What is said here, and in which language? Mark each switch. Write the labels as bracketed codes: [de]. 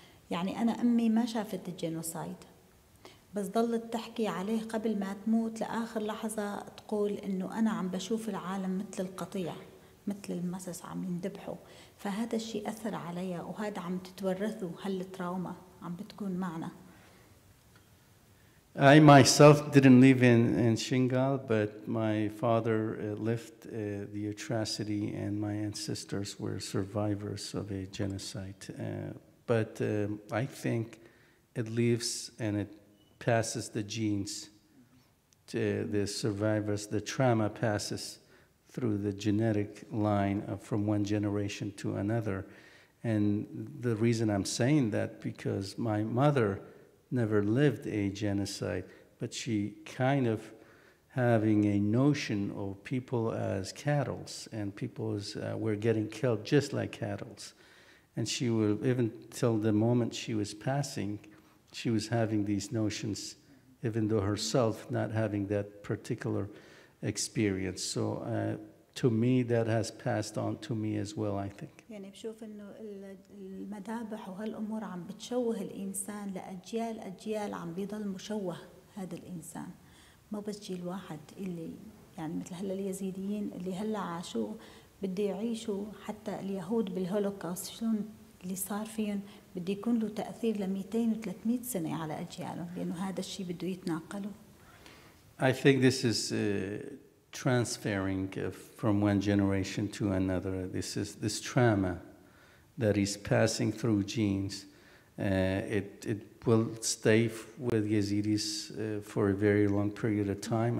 [ar] يعني أنا أمي ما شافت الجينوسايد، بس ضلت تحكي عليه قبل ما تموت لآخر لحظة، تقول إنه أنا عم بشوف العالم مثل القطيع، مثل المسس عم يندبحوا. فهذا الشيء أثر عليها، وهذا عم تتورثه هالتراوما عم بتكون معنا. [en] I myself didn't live in Shingal, but my father lived the atrocity, and my ancestors were survivors of a genocide. But I think it lives and it passes the genes to the survivors. The trauma passes through the genetic line from one generation to another. And the reason I'm saying that, because my mother never lived a genocide, but she kind of having a notion of people as cattle, and people were getting killed just like cattle. And she will, even till the moment she was passing, she was having these notions, even though herself not having that particular experience. So to me, that has passed on to me as well, I think. [ar] يعني بشوف إنه المذابح وهالأمور عم بتشوه الإنسان لأجيال أجيال، عم بيضل مشوه هذا الإنسان. ما بس جيل واحد اللي يعني مثل هلا اليزيديين اللي هلا عاشوا بده يعيشوا، حتى اليهود بالهولوكاست شلون اللي صار فيهم بده يكون له تأثير ل 200 و 300 سنة على أجيالهم، لأنه هذا الشيء بده يتناقلوا. [en] I think this is transferring from one generation to another. This trauma that is passing through genes. It will stay with Yazidis for a very long period of time.